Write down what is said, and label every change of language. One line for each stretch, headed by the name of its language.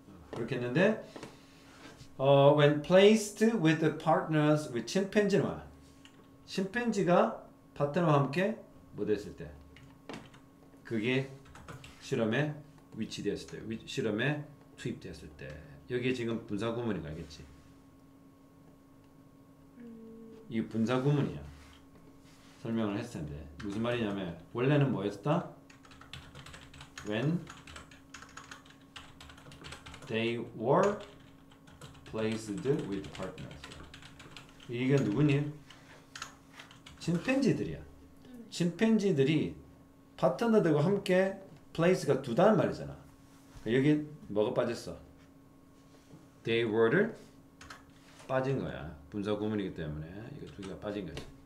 Korean: 그렇게 했는데
English: when placed with the partners with
Korean: 침팬지와 침팬지가 파트너와 함께 뭐 됐을 때 그게 실험에 위치되었을 때 실험에 투입되었을 때 여기에 지금 분사 구문인 거 알겠지? 이 분사 구문이야. 설명을 했을 텐데 무슨 말이냐면 원래는 뭐였다?
English: When they were placed with partners.
Korean: 이게 누구니? 침팬지들이야. 침팬지들이 파트너들과 함께 place가 두 단어 말이잖아. 여기 뭐가 빠졌어?
English: They were
Korean: 를 빠진 거야. 분사 구문이기 때문에 이거 두 개가 빠진 거지.